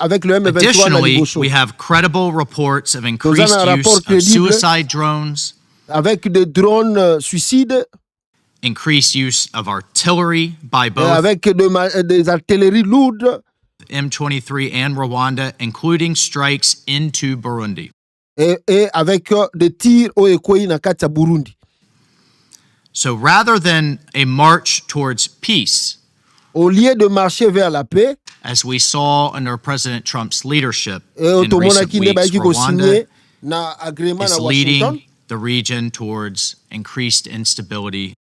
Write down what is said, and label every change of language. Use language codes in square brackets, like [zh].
[en] Additionally, we have credible reports of increased use of suicide drones. [fr] Avec des drones suicides. [en] Increased use of artillery by both. [fr] Avec des artilleries lourdes. [en] M23 and Rwanda, including strikes into Burundi. [fr] Et avec des tirs au Ekoi [ln] na kati ya [fr] Burundi. [en] So rather than a march towards peace, [fr] au lieu de marcher vers la paix, [en] as we saw under President Trump's leadership in recent weeks, Rwanda is leading the region towards increased instability.